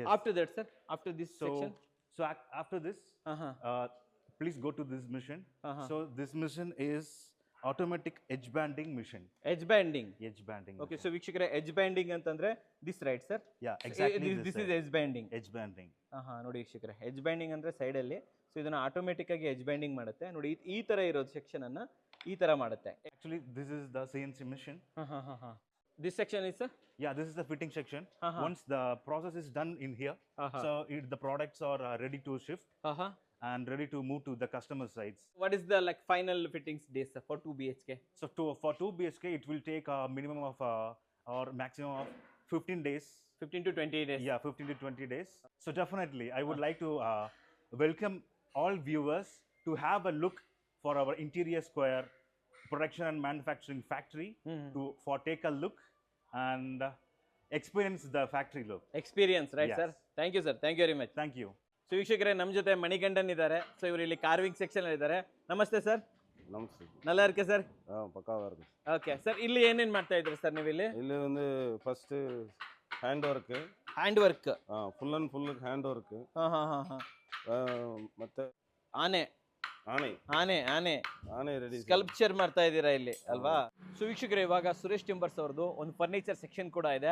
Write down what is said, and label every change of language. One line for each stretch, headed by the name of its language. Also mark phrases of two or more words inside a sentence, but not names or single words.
English: After that, sir, after this section? So after this, please go to this machine. So this machine is automatic edge banding machine. Edge banding. Edge banding. Okay, machine. so ವೀಕ್ಷಕರೇ, edge banding ಅಂತಂದ್ರೆ this, right, sir? Yeah, exactly. This is edge banding. edge banding.
Kannada: ನೋಡಿ ವೀಕ್ಷಕರೇ,
English: edge banding
Kannada: ಅಂದ್ರೆ ಸೈಡ್ ಅಲ್ಲಿ. ಸೊ ಇದನ್ನ ಆಟೋಮೆಟಿಕ್ ಆಗಿ
English: edge banding
Kannada: ಮಾಡುತ್ತೆ ನೋಡಿ. ಈ ತರ ಇರೋದು ಸೆಕ್ಷನ್ ಅನ್ನ ಈ ತರ ಮಾಡುತ್ತೆ.
English: Actually, this is the CNC machine. This section is, sir? Yeah, this is the fitting section. Once the process is done in here, so the products are ready to shift and ready to move to the customer sites. What is the like final fittings days, sir, for 2 BHK? So for 2 BHK, it will take a minimum of or maximum of 15 days. 15 to 20 days. Yeah, 15 to 20 days. So definitely, I would like to welcome all viewers to have a look for our Interior Square production and manufacturing factory for take a look and experience the factory look. Experience, right, Yes. sir? Thank you, sir. Thank you very much. Thank you.
Kannada: ಸೊ ವೀಕ್ಷಕರೇ, ನಮ್ಮ ಜೊತೆ ಮಣಿಗಂಡನ್ ಇದ್ದಾರೆ. ಸೊ ಇವರು ಇಲ್ಲಿ ಕಾರ್ವಿಂಗ್ ಸೆಕ್ಷನ್ ಅಲ್ಲಿ ಇದ್ದಾರೆ. ನಮಸ್ತೆ ಸರ್. ನಮಸ್ತೆ.
Tamil: நல்லா இருக்கே சார்? பக்காவா இருக்கு.
Kannada: ಓಕೆ ಸರ್, ಇಲ್ಲಿ ಏನೇನ್ ಮಾಡ್ತಾ ಇದ್ರಿ ಸರ್ ನೀವು ಇಲ್ಲಿ? ಇಲ್ಲಿ வந்து
English: first hand work. hand work. full and full hand work. ಮತ್ತೆ
Kannada: ಆನೆ ಆನೆ ಆನೆ ಆನೆ ಆನೆ ರೆಡಿ. ಸ್ಕಲ್ಪ್ಚರ್ ಮಾಡ್ತಾ ಇದ್ದೀರಾ ಇಲ್ಲಿ ಅಲ್ವಾ? ಸೊ ವೀಕ್ಷಕರೇ, ಇವಾಗ ಸುರೇಶ್ ಟಿಂಬರ್ಸ್ ಅವ್ರದ್ದು ಒಂದು ಫರ್ನಿಚರ್ ಸೆಕ್ಷನ್ ಕೂಡ ಇದೆ.